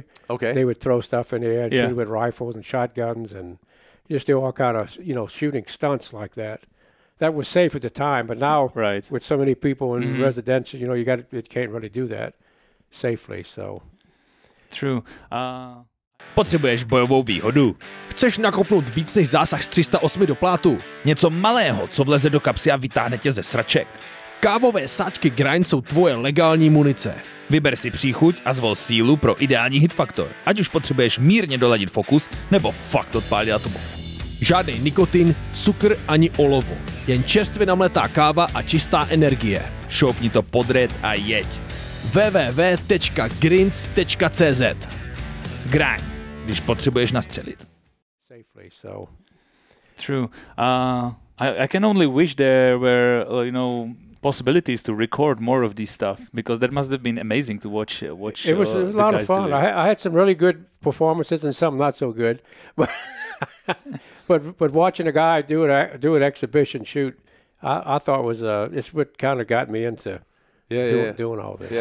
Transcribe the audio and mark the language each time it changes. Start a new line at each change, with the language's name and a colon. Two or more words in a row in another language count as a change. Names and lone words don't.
English: Okay. They would throw stuff in the air and shoot with rifles and shotguns and just do all kind of shooting stunts like that. That was safe at the time, but now with so many people in residential, you can't really do that safely. So true.
Czech: Potřebuješ bojovou výhodu? Chceš nakopnout víc než zásah z 308 do plátu? Něco malého, co vleze do kapsy a vytáhne tě ze sraček? Kávové sáčky Grind jsou tvoje legální munice. Vyber si příchuť a zvol sílu pro ideální hitfaktor, ať už potřebuješ mírně doladit fokus nebo fakt odpálit atomovku. Žádný nikotin, cukr ani olovo. Jen čerstvě namletá káva a čistá energie. Šoupni to podred a jeď. www.grinds.cz Grinds, když potřebuješ nastřelit.
English: Safely, so. True. I can only wish there were, possibilities to record more of this stuff, because that must have been amazing to watch. It was a lot of fun. I had some really good performances and some not so good, but watching a guy do an exhibition shoot, I thought it's what kind of got me into doing all this.